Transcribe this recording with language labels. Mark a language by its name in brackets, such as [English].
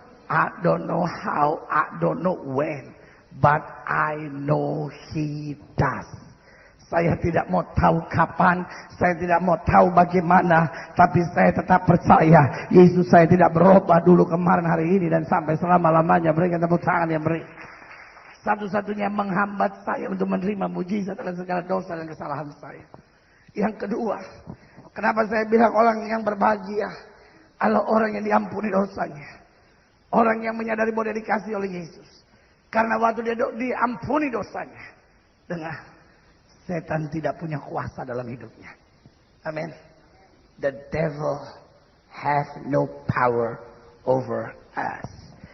[English] I don't know how, I don't know when, but I know He does. [Indonesian] Saya tidak mau tahu kapan, saya tidak mau tahu bagaimana, tapi saya tetap percaya Yesus saya tidak berubah dulu, kemarin, hari ini, dan sampai selama-lamanya. Berikan tepuk tangan yang beri. Satu-satunya menghambat saya untuk menerima mujizat adalah segala dosa dan kesalahan saya. Yang kedua, kenapa saya bilang orang yang berbahagia adalah orang yang diampuni dosanya. Orang yang menyadari bahwa dia dikasih oleh Yesus. Karena waktu dia diampuni dosanya, dengar, setan tidak punya kuasa dalam hidupnya. Amin. [English] The devil has no power over us.